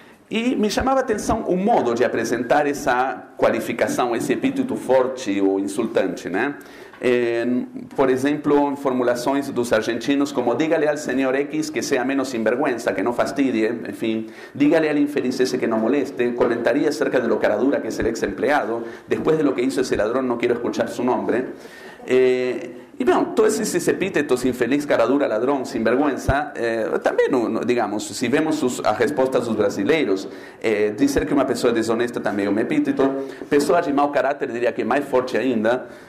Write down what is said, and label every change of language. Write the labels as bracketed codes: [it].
[pt] E me chamava a atenção o modo de apresentar essa qualificação, esse epíteto forte ou insultante, né? Por exemplo, formulações dos argentinos como [es] dígale al señor X que sea menos sinvergüenza, que no fastidie, en fin, dígale al infeliz ese que no moleste, comentaría acerca de lo caradura que es el ex empleado, después de lo que hizo ese ladrón no quiero escuchar su nombre. [pt] E, bom, todos esses epítetos, infeliz, caradura, ladrão, sinvergüenza, também, digamos, se vemos as respostas dos brasileiros, dizer que uma pessoa é desonesta também é um epíteto, pessoa de mau caráter, diria que é mais forte ainda.